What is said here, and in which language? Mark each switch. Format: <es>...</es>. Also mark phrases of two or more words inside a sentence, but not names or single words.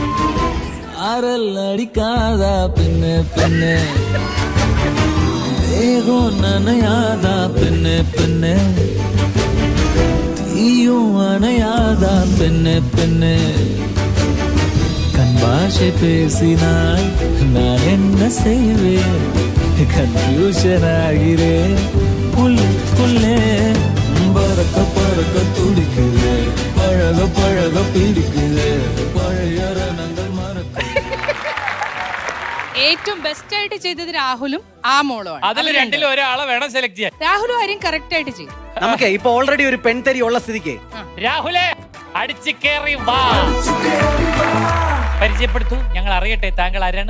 <ta>அடிக்காதா பின்னே பின்னே நனையாதா பின்னே பின்னே தீயும் அணையாதா பின்னே பின்னே கண்பாஷை பேசினால் நான் என்ன செய்வேன் கன்ஃபியூஷன் ஆகிறேன் புல்லே பறக்க பறக்க துடிக்குது பழக பழக பிடிக்குது பழைய ரணங்கள் மறக்க.</ta> <ml>ഏറ്റവും ബെസ്റ്റ് ആയിട്ട് ചെയ്തത് രാഹുലും ആ മോളുമാണ്. അതിൽ രണ്ടിലും ഒരാളെ വേണം സെലക്ട് ചെയ്യാൻ. രാഹുലും ആരും കറക്റ്റ് ആയിട്ട് ചെയ്യും. നമുക്ക് ഇപ്പൊ ഓൾറെഡി ഒരു പെൺതരി ഉള്ള സ്ഥിതിക്ക് രാഹുലേ, അടിച്ചു കേറി വാ. പരിചയപ്പെടുത്തു, ഞങ്ങൾ അറിയട്ടെ താങ്കൾ ആരാണ്?</ml>